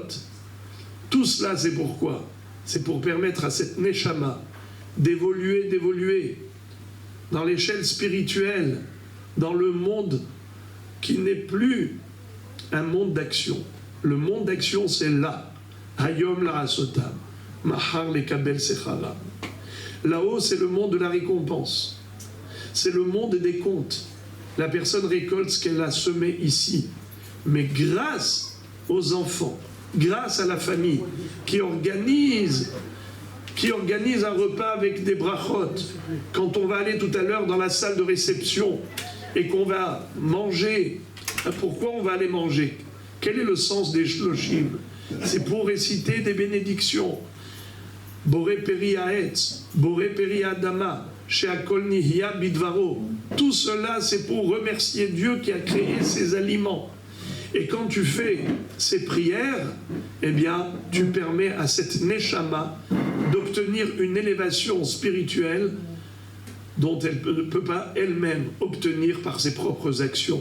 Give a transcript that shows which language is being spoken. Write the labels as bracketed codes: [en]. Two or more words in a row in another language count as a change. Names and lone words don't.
[fr] Tout cela, c'est pourquoi? C'est pour permettre à cette Neshama d'évoluer dans l'échelle spirituelle, dans le monde qui n'est plus un monde d'action. Le monde d'action, c'est là. [he] היום לעשותם, מחר לקבל שכרה. [fr] Là-haut, c'est le monde de la récompense. C'est le monde des comptes. La personne récolte ce qu'elle a semé ici. Mais grâce aux enfants, grâce à la famille qui organise un repas avec des brachot, quand on va aller tout à l'heure dans la salle de réception et qu'on va manger, pourquoi on va aller manger? Quel est le sens des shloshim? C'est pour réciter des bénédictions. [he] בורא פרי העץ, בורא פרי האדמה, שהכל נהיה בדברו. [fr] Tout cela, c'est pour remercier Dieu qui a créé ces aliments. Et quand tu fais ces prières, eh bien, tu permets à cette neshama d'obtenir une élévation spirituelle dont elle ne peut pas elle-même obtenir par ses propres actions.